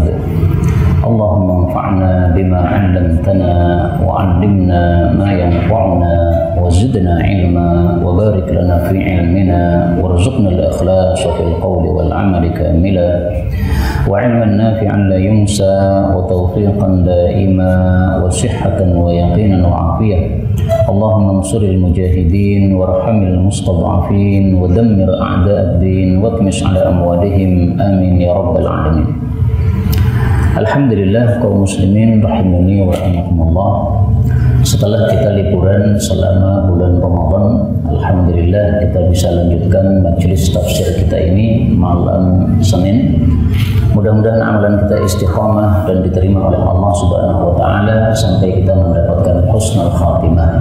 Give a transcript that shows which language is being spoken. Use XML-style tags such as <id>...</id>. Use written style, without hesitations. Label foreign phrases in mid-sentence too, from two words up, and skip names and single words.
<ar>اللهم انفعنا بما علمتنا وعلمنا ما ينفعنا وزدنا علما وبارك لنا في علمنا وارزقنا الإخلاص في القول والعمل كاملا وعلما نافعا لا ينسى وتوفيقا دائما وصحة ويقينا وعافية. اللهم انصر المجاهدين وارحم المستضعفين ودمر أعداء الدين واطمس على أموالهم آمين يا رب العالمين. Alhamdulillah</ar> <id>kaum muslimin</id> <ar>رحمني ورحمكم الله.</ar> <id>Setelah kita liburan selama bulan Ramadan, alhamdulillah kita bisa lanjutkan</id> <ar>majelis tafsir</ar> <id>kita ini malam Senin. Mudah-mudahan amalan kita istiqamah dan diterima oleh Allah</id> <ar>سبحانه وتعالى</ar> <id>sampai kita mendapatkan</id> <ar>حسن الخاتمة.</ar>